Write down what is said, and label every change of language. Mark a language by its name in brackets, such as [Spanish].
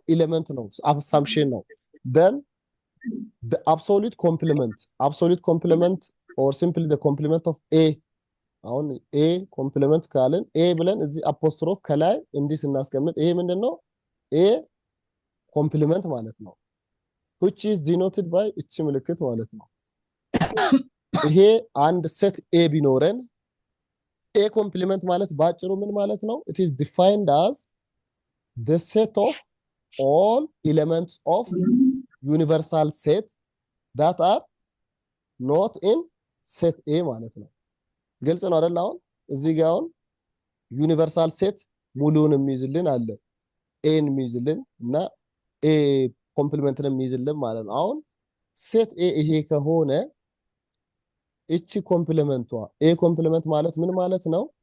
[Amharic] ኤሌመንት ነው፣ አሳምፕሽን ነው። [English] then the absolute complement or simply the complement of a [Amharic] አሁን ኤ ኮምፕሊመንት ካልን ኤ ብለን እዚህ አፖስትሮፍ ከላይ እንዲህ ስናስቀምጥ ይሄ ምንድነው? ኤ ኮምፕሊመንት ማለት ነው [English] which is denoted by [Amharic] እቺ ምልክት ማለት ነው። ይሄ አንድ ሴት ኤ ቢኖረን ኤ ኮምፕሊመንት ማለት ባጭሩ ምን ማለት ነው? [English] it is defined as the set of all elements of universal set that are not in set A [Amharic] ማለት ነው። ግልጽ ነው አይደል? አሁን እዚህ ጋር አሁን ዩኒቨርሳል ሴት ሙሉውን የሚይዝልን አለ ኤን የሚይዝልን እና ኤ ኮምፕሊመንትን የሚይዝልን ማለት ነው። አሁን ሴት ኤ ይሄ ከሆነ እቺ ኮምፕሊመንቷ ኤ ኮምፕሊመንት ማለት ምን ማለት ነው?